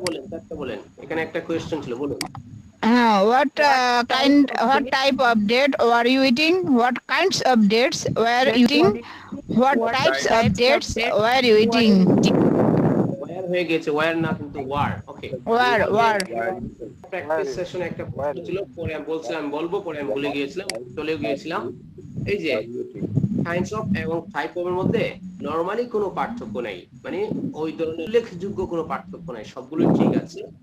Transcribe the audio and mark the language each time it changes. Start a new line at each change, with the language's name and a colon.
Bangla: চারটা বলেন, এখানে একটা কোয়েশ্চেন ছিল, বলুন।
English: What type of date were you eating? What kinds of dates were you eating? What types of dates were you eating?
Bangla: Wire হয়ে গেছে, ওয়্যার না কিন্তু ওয়ার। Okay,
English: Were.
Bangla: প্র্যাকটিস সেশনে একটা প্রশ্ন ছিল, পরে আমি বলছিলাম বলবো, পরে আমি ভুলে গিয়েছিলাম, চলে গিয়েছিলাম। এই যে কাইন্ডস অফ এবং টাইপ অফ এর মধ্যে নরমালি কোনো পার্থক্য নাই, মানে ওই ধরনের উল্লেখযোগ্য কোনো পার্থক্য নাই, সবগুলোই ঠিক আছে।